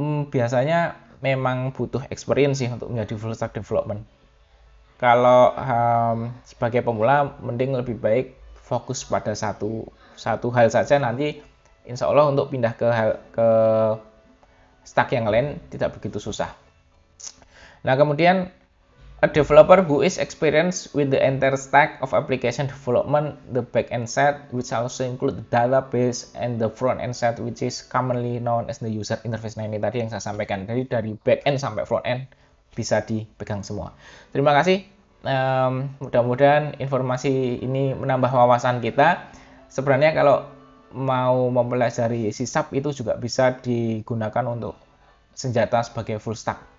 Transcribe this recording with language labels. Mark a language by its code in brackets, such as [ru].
[id] Biasanya memang butuh experience sih untuk menjadi full stack development. Kalau sebagai pemula mending lebih baik fokus pada satu hal saja, nanti insya Allah untuk pindah ke stack yang lain tidak begitu susah. Nah, kemudian [en] a developer who is experienced with the entire stack of application development, the back-end side, which also include the database, and the front-end side, which is commonly known as the user interface. [id] Nah, ini tadi yang saya sampaikan. Jadi dari back-end sampai front-end bisa dipegang semua. Terima kasih. Mudah-mudahan informasi ini menambah wawasan kita. Sebenarnya kalau mau mempelajari C# itu juga bisa digunakan untuk senjata sebagai full stack.